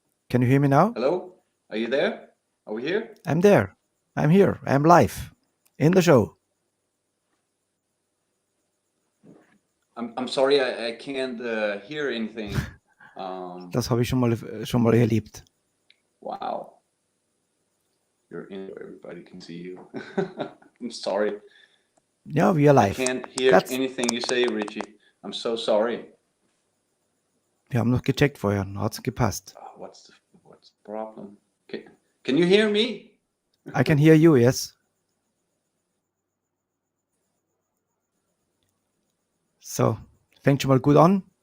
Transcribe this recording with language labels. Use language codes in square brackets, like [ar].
[en] Can you hear me now? Hello? Are you there? Are we here? I'm there. I'm here. I'm live in the show. I'm sorry, I can't hear anything. [de] Das habe ich schon mal erlebt. [en] Wow. You're in, everybody can see you. I'm sorry. Ja, we are I live. can't hear anything you say, Richie. I'm so sorry. [de] Wir haben noch gecheckt vorher, hat's gepasst. [en] What's the problem? Can you hear me? I can hear you, yes. [de] So, fängt schon mal gut an.